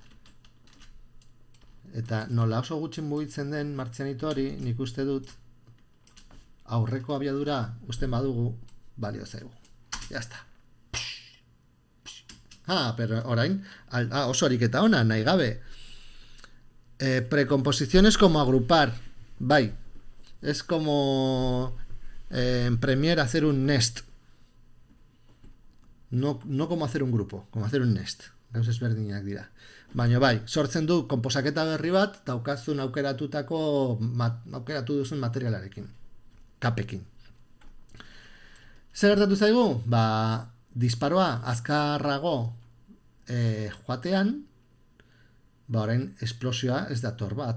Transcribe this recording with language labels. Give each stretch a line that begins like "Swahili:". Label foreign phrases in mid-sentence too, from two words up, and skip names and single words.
Basque: Eta nola oso gutxi mugitzen den martzianito hori, nik uste dut aurreko abiadura usten badugu, balio zaigu. Jazta. Pero orain, oso ariketa ona, nahi gabe.
Spanish: Precomposiciones como agrupar. Bai. Es como en Premiere hacer un nest. No como hacer un grupo, como hacer un nest.
Basque: Gauz ezberdinak dira. Baina bai, sortzen du konposaketa berri bat, daukazun aukeratu duzun materialarekin. Kapekin. Zer gertatu zaigu? Disparoa azkarrago joatean, orain esplosioa ez dator bat.